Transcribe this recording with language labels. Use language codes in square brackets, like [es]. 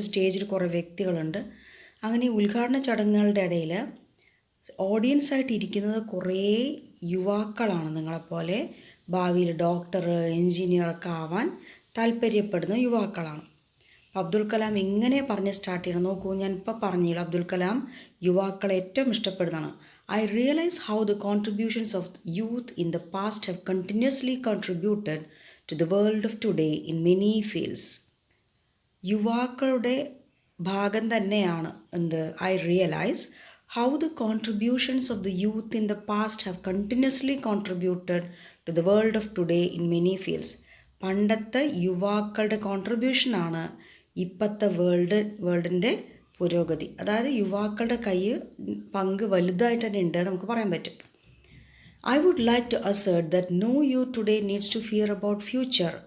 [ml] സ്റ്റേജിൽ കുറേ വ്യക്തികളുണ്ട്. അങ്ങനെ ഉദ്ഘാടന ചടങ്ങുകളുടെ ഇടയിൽ ഓഡിയൻസായിട്ട് ഇരിക്കുന്നത് കുറേ യുവാക്കളാണ്. നിങ്ങളെപ്പോലെ ഭാവിയിൽ ഡോക്ടർ, എൻജിനീയറൊക്കെ ആവാൻ താല്പര്യപ്പെടുന്ന യുവാക്കളാണ്. അബ്ദുൽ കലാം എങ്ങനെ പറഞ്ഞ് സ്റ്റാർട്ട് ചെയ്യണം നോക്കൂ. ഞാൻ ഇപ്പോൾ പറഞ്ഞില്ല, അബ്ദുൽ കലാം യുവാക്കളെ ഏറ്റവും ഇഷ്ടപ്പെടുന്നതാണ്. [en] I realize how the contributions of youth in the past have continuously contributed to the world of today in many fields. [ml] യുവാക്കളുടെ ഭാഗം തന്നെയാണ് എന്ത്? [en] I realize how the contributions of the youth in the past have continuously contributed to the world of today in many fields. [ml] പണ്ടത്തെ യുവാക്കളുടെ കോൺട്രിബ്യൂഷനാണ് ഇപ്പോഴത്തെ വേൾഡിൻ്റെ പുരോഗതി. അതായത് യുവാക്കളുടെ പങ്ക് വലുതായിട്ട് തന്നെ ഉണ്ട് നമുക്ക് പറയാൻ പറ്റും. [en] I would like to assert that no youth today needs to fear about future.